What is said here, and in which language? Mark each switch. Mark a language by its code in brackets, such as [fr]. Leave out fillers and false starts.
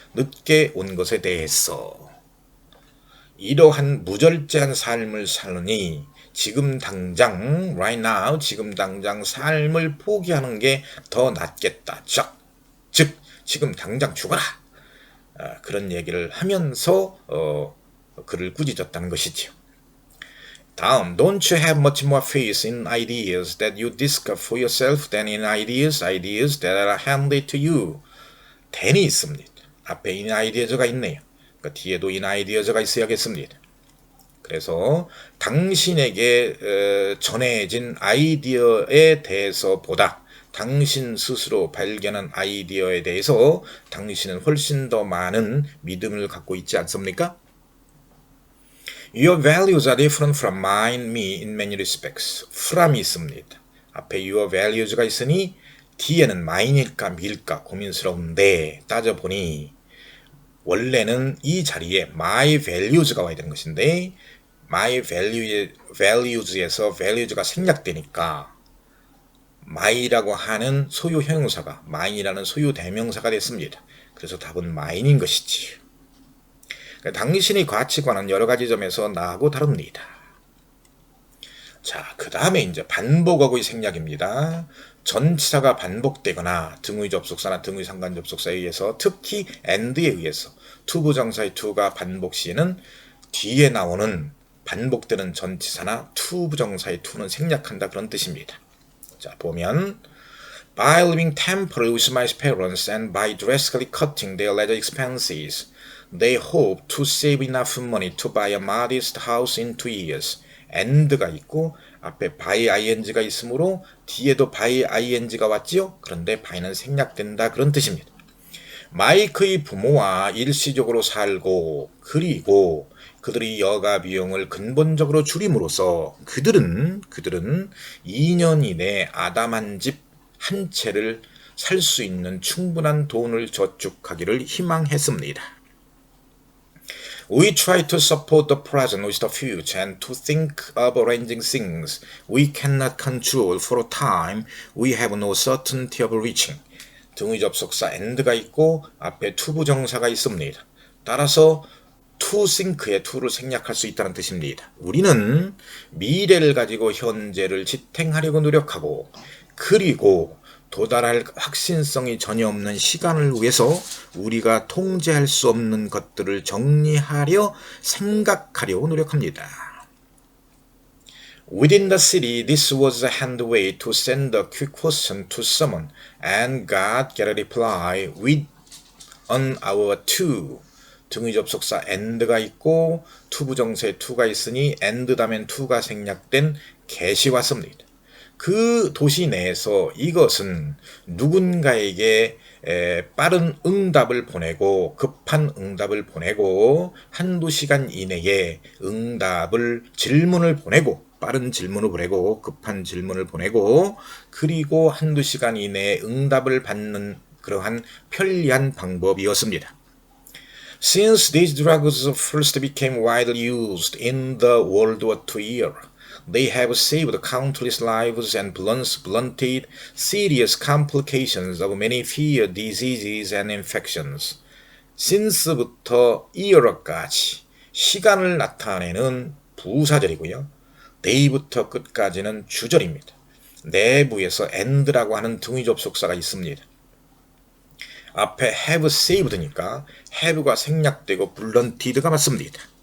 [ko] 늦게 온 것에 대해서. 이러한 무절제한 삶을 사느니 지금 당장 [en] right now [ko] 지금 당장 삶을 포기하는 게 더 낫겠다. 즉 지금 당장 죽어라. 그런 얘기를 하면서 글을 꾸짖었다는 것이지요. 다음, [en] don't you have much more faith in ideas that you discover for yourself than in ideas that are handed to you? [ko] then이 있습니다. 앞에 in ideas가 있네요. 그러니까 뒤에도 in ideas가 있어야겠습니다. 그래서 당신에게 전해진 아이디어에 대해서 보다 당신 스스로 발견한 아이디어에 대해서 당신은 훨씬 더 많은 믿음을 갖고 있지 않습니까? [en] Your values are different from mine, me in many respects. [ko] from이 있습니다. 앞에 your values가 있으니 뒤에는 mine일까 me일까 고민스러운데 따져보니 원래는 이 자리에 my values가 와야 되는 것인데 my values에서 values가 생략되니까 my라고 하는 소유 형용사가 mine이라는 소유 대명사가 됐습니다. 그래서 답은 mine인 것이지. 당신의 가치관은 여러 가지 점에서 나하고 다릅니다. 자, 그 다음에 이제 반복어구의 생략입니다. 전치사가 반복되거나 등의 접속사나 등의 상관 접속사에 의해서 특히 and에 의해서 투부정사의 to가 반복 시에는 뒤에 나오는 반복되는 전치사나 투부정사의 to는 생략한다 그런 뜻입니다. 자, 보면 [en] By living temporarily with my parents and by drastically cutting their leisure expenses, they hope to save enough money to buy a modest house in 2 years. [ko] and가 있고 앞에 by ing가 있으므로 뒤에도 by ing가 왔지요? 그런데 by는 생략된다 그런 뜻입니다. 마이크의 부모와 일시적으로 살고 그리고 그들이 여가 비용을 근본적으로 줄임으로써 그들은 2년 이내 아담한 집 한 채를 살 수 있는 충분한 돈을 저축하기를 희망했습니다. [en] We try to support the present with the future and to think of arranging things we cannot control for a time we have no certainty of reaching. [ko] 등의 접속사 and가 있고 앞에 투부정사가 있습니다. 따라서 to think의 to를 생략할 수 있다는 뜻입니다. 우리는 미래를 가지고 현재를 지탱하려고 노력하고 그리고 도달할 확신성이 전혀 없는 시간을 위해서 우리가 통제할 수 없는 것들을 정리하려 생각하려고 노력합니다. [en] Within the city, this was a hand way to send a quick question to someone and God get a reply with an hour to. [ko] 등의 접속사 and가 있고 투부정사에 to가 있으니 and 다음엔 to가 생략된 get이 왔습니다. 그 도시 내에서 이것은 누군가에게 빠른 응답을 보내고 급한 응답을 보내고 한두 시간 이내에 질문을 보내고 빠른 질문을 보내고 급한 질문을 보내고 그리고 한두 시간 이내에 응답을 받는 그러한 편리한 방법이었습니다. [en] Since these drugs first became widely used in the World War II era, they have saved countless lives and blunted serious complications of many feared diseases and infections. [ko] since부터 era까지 시간을 나타내는 부사절이고요. day부터 끝까지는 주절입니다. 내부에서 and라고 하는 등의 접속사가 있습니다. 앞에 have saved니까 have가 생략되고 blunted 맞습니다.